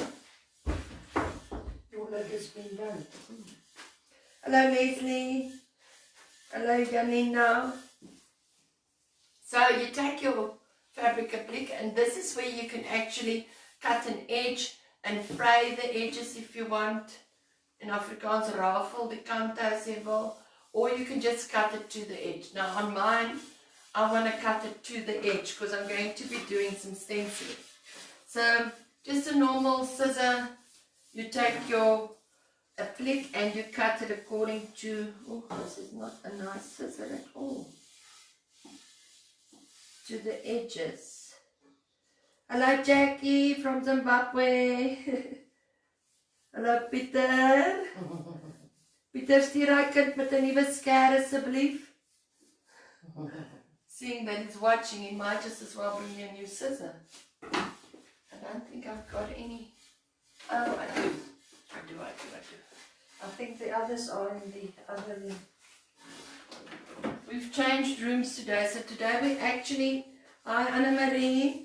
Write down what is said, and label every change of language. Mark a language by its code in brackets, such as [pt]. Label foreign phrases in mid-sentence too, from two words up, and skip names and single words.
[en] Your lid has been done. Hello Leslie. Hello Janina. So you take your fabric applique and this is where you can actually cut an edge and fray the edges if you want. [af] In Afrikaans rafel die kante as jy wil, [en] or you can just cut it to the edge. Now on mine, I want to cut it to the edge because I'm going to be doing some stenciling. So just a normal scissor, you take your applique and you cut it according to, oh this is not a nice scissor at all, to the edges. Hello Jackie from Zimbabwe. [af] Hallo Pieter. Pieter, stuur hy kind met 'n nuwe skêr asseblief. [en] Seeing that he's watching, he might just as well bring me a new scissor. I don't think I've got any. Oh, I do. I do. I think the others are in the other room. We've changed rooms today, so today we actually, hi Anna Marie.